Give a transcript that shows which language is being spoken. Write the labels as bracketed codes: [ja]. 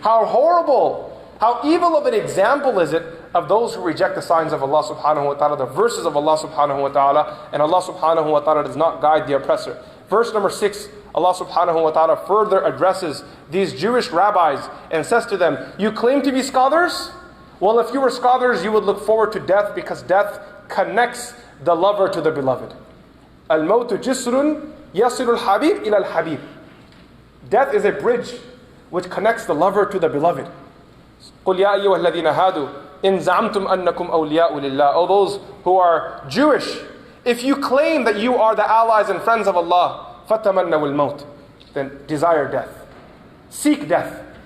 [en] How horrible, how evil of an example is it of those who reject the signs of Allah subhanahu wa ta'ala, the verses of Allah subhanahu wa ta'ala, and Allah subhanahu wa ta'ala does not guide the oppressor. Verse number 6, Allah subhanahu wa ta'ala further addresses these Jewish rabbis and says to them, you claim to be scholars? Well, if you were scholars, you would look forward to death because death connects the lover to the beloved. [ar] Al-mawtu jisrun يَصِلُ الْحَبِيبِ إِلَى الْحَبِيبِ. [en] Death is a bridge which connects the lover to the beloved. [ar] قُلْ يَا أَيُّهَا الَّذِينَ هَادُوا إِن زَعَمْتُمْ أَنَّكُمْ أَوْلِيَاءُ لِلَّهِ. [en] O those who are Jewish, if you claim that you are the allies and friends of Allah, [ar] فَتَمَنَّوُا الْمَوْتِ, [en] then desire death. Seek death.